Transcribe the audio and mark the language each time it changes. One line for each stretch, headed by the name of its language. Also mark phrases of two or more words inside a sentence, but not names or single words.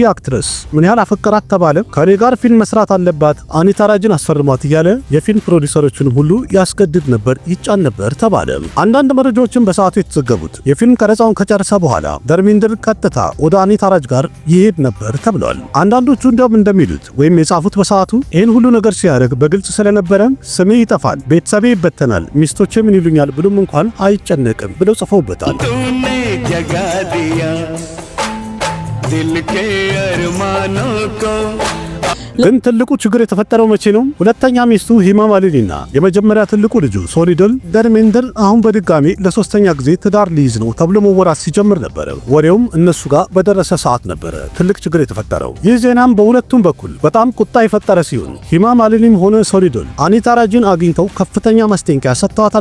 Amharic: አክትረስ ምን ያህል አፈቀራት ተባለ። ከኔ ጋር ፊልም መስራት አለባት፣ አኒታ ራጅን አስፈርሟት እያለ የፊልም ፕሮዲውሰሮችን ሁሉ ያስገድድ ነበር፣ ይጫን ነበር ተባለ። አንዳንድ መረጃዎችን በሰዓቱ የተዘገቡት የፊልም ቀረጻውን ከጨረሰ በኋላ ዳርሜንደር ቀጥታ ወደ አኒታ ራጅ ጋር ይሄድ ነበር ተብሏል። አንዳንዶቹ እንደውም እንደሚሉት ወይም የጻፉት በሰዓቱ ይህን ሁሉ ነገር ሲያደርግ በግልጽ ስለነበረ ስሜ ይጠፋል፣ ቤተሰቤ ይበተናል፣ ሚስቶቼ ምን ይሉኛል ብሎም እንኳን አይጨነቅም ብለው ጽፈውበታል።
Hindi: जगा दिया दिल के अरमानों को
Amharic: ግን ትልቁ ችግር የተፈጠረው መቼ ነው? ሁለተኛ ሚስቱ ሂማ ማሊኒና የመጀመሪያ ትልቁ ልጁ ሶሊዶል ዳርሜንደር አሁን በድጋሚ ለሶስተኛ ጊዜ ትዳር ሊይዝ ነው ተብሎ መወራት ሲጀምር ነበር። ወሬውም እነሱ ጋር በደረሰ ሰዓት ነበር ትልቅ ችግር የተፈጠረው። ይህ ዜናም በሁለቱም በኩል በጣም ቁጣ የፈጠረ ሲሆን ሂማ ማሊኒም ሆነ ሶሊዶል አኒታ ራጅን አግኝተው ከፍተኛ ማስጠንቀቂያ ሰጥተዋታል